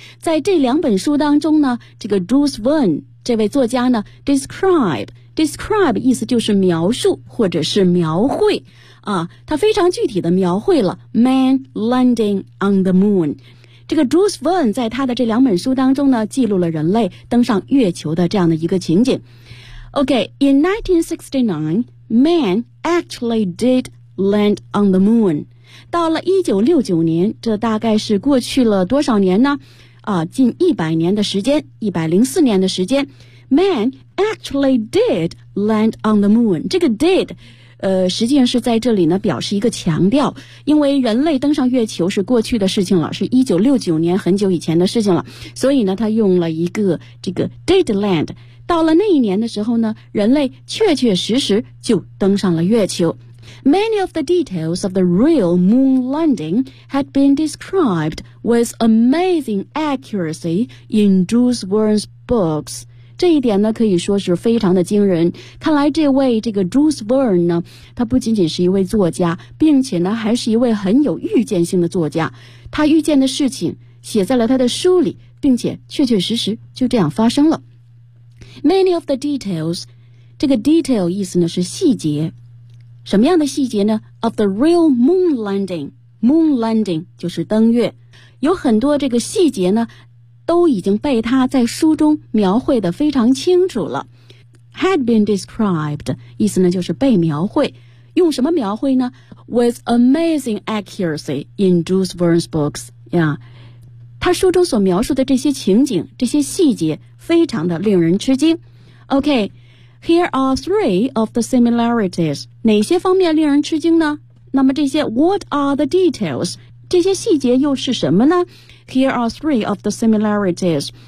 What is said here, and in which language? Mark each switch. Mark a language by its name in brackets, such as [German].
[Chinese] 在这两本书当中呢，这个 Jules Verne 这位作家呢 describe 意思就是描述或者是描绘啊，他非常具体的描绘了 [English] man landing on the moon。 [Chinese] 这个 Jules Verne 在他的这两本书当中呢，记录了人类登上月球的这样的一个情景。 [English] Okay, in 1969, man actually did land on the moon. [Chinese] 到了1969年，这大概是过去了多少年呢？啊，近100年的时间，104年的时间， [English] man actually did land on the moon. [Chinese] 这个 did，实际上是在这里呢表示一个强调，因为人类登上月球是过去的事情了，是1969年很久以前的事情了，所以呢他用了一个这个 [English] did land。 [Chinese] 到了那一年的时候呢，人类确确实实就登上了月球。 [English] Many of the details of the real moon landing had been described with amazing accuracy in Jules Verne's books. [Chinese] 这一点呢可以说是非常的惊人。看来这位这个 Jules Verne 呢，他不仅仅是一位作家，并且呢还是一位很有预见性的作家。他预见的事情写在了他的书里，并且确确实实就这样发生了。 [English] Many of the details， [Chinese] 这个 detail 意思呢是细节。什么样的细节呢？ [English] Of the real moon landing， [Chinese] moon landing 就是登月，有很多这个细节呢都已经被他在书中描绘得非常清楚了。 [English] Had been described [Chinese] 意思呢就是被描绘，用什么描绘呢？ [English] With amazing accuracy in Jules Verne's books、yeah. [Chinese] 他书中所描述的这些情景，这些细节非常的令人吃惊。 [English] OKHere are three of the similarities. [Chinese] 哪些方面令人吃惊呢？那么这些 [English] What are the details? [Chinese] 这些细节又是什么呢？ [English] Here are three of the similarities.